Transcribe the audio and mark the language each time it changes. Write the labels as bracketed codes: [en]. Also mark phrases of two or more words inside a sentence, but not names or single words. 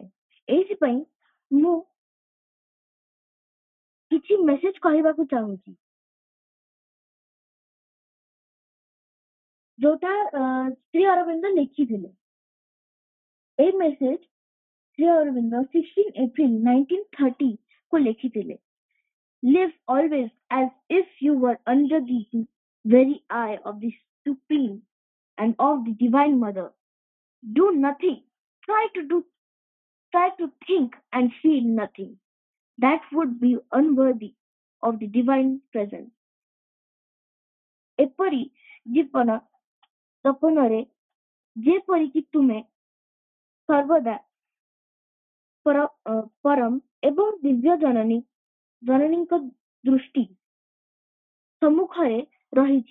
[or] ଏଇଥିପାଇଁ ମୁଁ କିଛି ମେସେଜ କହିବାକୁ ଚାହୁଁଛି, ଯୋଉଟା ଶ୍ରୀ ଅରବିନ୍ଦ ଲେଖିଥିଲେ। ଏଇ ମେସେଜ ଶ୍ରୀ ଅରବିନ୍ଦ 16 ଏପ୍ରିଲ 1930 କୁ ଲେଖିଥିଲେ। [en] Live always as if you were under the very eye of the Supreme and of the Divine Mother. Do nothing. Try to think and feel nothing. That would be unworthy of the Divine Presence. [or] ଏପରି ଜୀବନ ତପନରେ ଯେପରିକି ତୁମେ ସର୍ବଦା ପରମ ଏବଂ ଦିବ୍ୟ ଜନନୀଙ୍କ ଦୃଷ୍ଟି ସମ୍ମୁଖରେ ରହିଛି।